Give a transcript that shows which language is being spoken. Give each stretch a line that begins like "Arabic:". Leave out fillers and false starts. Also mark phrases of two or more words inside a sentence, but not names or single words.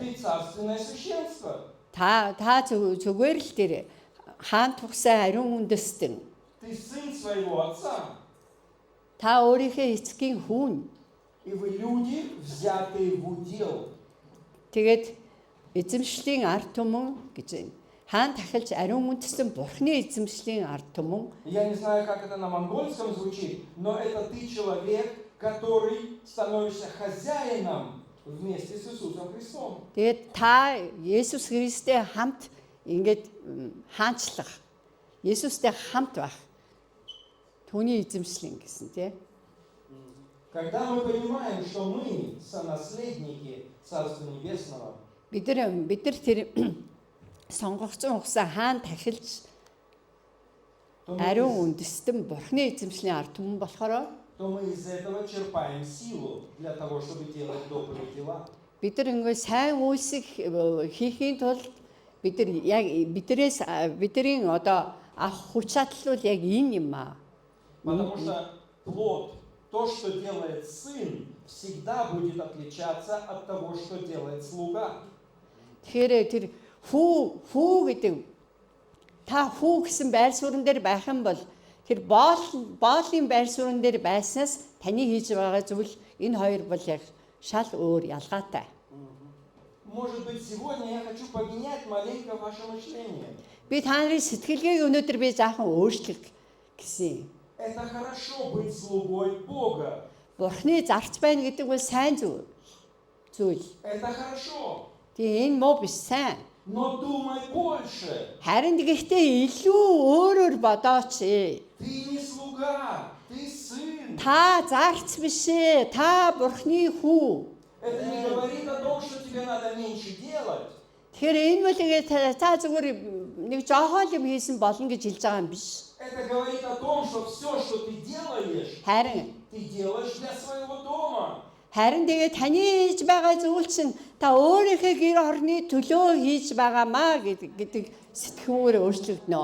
Russian: Ты царственное священство.
Mongolian: Та зүгээр л тэр хаан тухсаа ариун үндэстэн.
Russian: Ты сын своего отца.
Mongolian: Та өөрийнхөө эцгийн хүүн.
Russian: И вы люди, взятые в удел.
Mongolian: Тэгээд эзэмшлийн ард түмэн гэж байна. Хаан тахилж ариун үндэстэн Бурхны эзэмшлийн ард түмэн.
Russian: Я не знаю, как это на монгольском звучит, но это ты человек, который становишься хозяином вместе с Иисусом Христом.
Mongolian: Тэгээд та Есүс Христтэй хамт ингээд хаанчлах. Есүстэй хамт байх. Түүний эзэмшлэн гэсэн тий.
Russian: Когда мы понимаем, что мы сонаследники Царства Небесного,
Mongolian: бид нар тэр сонгогдсон ухсаа хаан тахилж
Russian: то
Mongolian: ариун үндэстэн Бурхны эзэмшлийн ард түмэн болохоор
Russian: мы из этого черпаем силу для того, чтобы делать добрые дела.
Mongolian: бид нар ингээ сайн үйлсийг хийхийн тулд бид нар яг бидний одоо авах хүч чадал бол яг энэ юм аа.
Russian: Потому что плод, то, что делает сын, всегда будет отличаться от того, что делает слуга.
Mongolian: Тэгэхээр тэр хүү гэдэг та хүү гэсэн байр суурин дээр байх юм бол тэр боолын байр суурин дээр байснаас таны хийж байгаа зүйл энэ хоёр бол яг шал өөр ялгаатай.
Russian: Может быть, сегодня я хочу поменять маленько ваше мышление.
Mongolian: Би та нарын сэтгэлгээг өнөөдөр би заахан өөрчлөх гэсэн.
Russian: Это хорошо быть слугой Бога.
Mongolian: Бурхны зарц байна гэдэг бол сайн зүйл.
Russian: Это хорошо.
Mongolian: Тэгээ энэ муу биш сайн.
Russian: Но думай больше.
Mongolian: Харин гэхдээ илүү өөрөөр бодооч.
Russian: Ты не слуга, ты сын.
Mongolian: Та зарц биш ээ. Та Бурхны хүү.
Russian: Это не говорит о том, что тебе надо меньше делать.
Mongolian: Тэгэхээр энэ бол ингээд та зүгээр нэг жоохон юм хийсэн болно гэж хэлж байгаа юм биш.
Russian: Это говорит о том, что все, что ты делаешь,
Mongolian: Харин
Russian: ты делаешь для своего дома.
Mongolian: тэгээ таны хийж байгаа зүйл чинь та өөрийнхөө гэр орны төлөө хийж байгаамаа гэдэг сэтгүүрээ өөрчлөгднө.